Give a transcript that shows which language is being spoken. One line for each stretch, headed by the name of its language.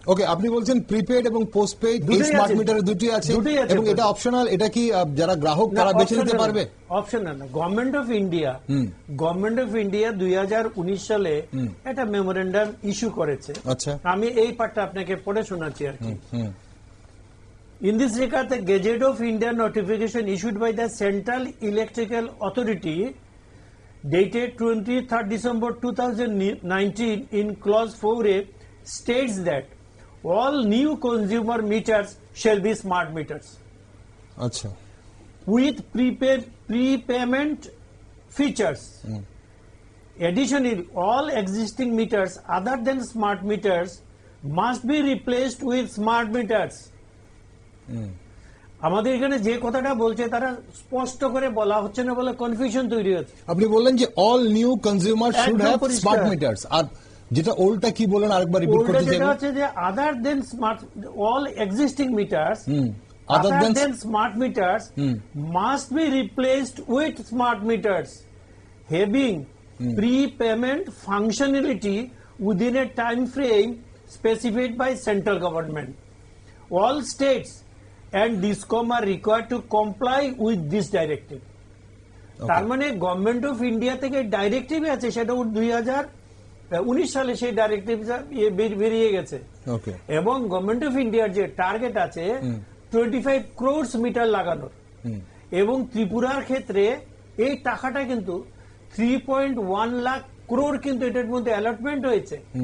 Bangla: ওকে, আপনি বলছেন প্রিপেইড এবং পোস্টপেইড এই স্মার্ট মিটারে দুটোই আছে, এবং এটা অপশনাল, এটা কি যারা গ্রাহক তারা বেছে নিতে পারবে? অপশনাল না, গভর্নমেন্ট অফ ইন্ডিয়া 2019 সালে একটা মেমোরেন্ডাম ইস্যু করেছে। আচ্ছা, আমি এই পার্টটা আপনাকে পড়ে শোনাচ্ছি আর কি।
English: In this regard, the Gazette of India notification issued by the Central Electrical Authority dated 23rd December 2019 in clause 4A states that all new consumer meters shall be smart meters.
Bangla: Acha.
English: With prepayment features. Additionally, all existing meters other than smart meters must be replaced with smart meters.
Bangla: আমাদের এখানে যে কথাটা বলছে তারা স্পষ্ট করে বলা হচ্ছে না বলে কনফিউশন তৈরি হচ্ছে। আপনি বললেন যে
English: all new consumer should have smart meters,
Bangla: আর যেটা ওল্ডটা কি বলেন আরেকবার রিপিট করতে চাই। যেটা হচ্ছে যে
English: Other than smart, all existing meters other than smart meters must be replaced with smart meters having prepayment functionality within a time frame specified by central government. All states and DISCOM are required to comply with this directive.
Bangla: তার মানে government of India থেকে directive আছে, সেটা 2019 সালে সেই directive বেরিয়ে গেছে, এবং গভর্নমেন্ট অফ ইন্ডিয়ার যে টার্গেট আছে 25 crores মিটার লাগানোর, এবং ত্রিপুরার ক্ষেত্রে এই টাকাটা কিন্তু 3.1 লাখ crore কিন্তু এটার মধ্যে অ্যালটমেন্ট হয়েছে।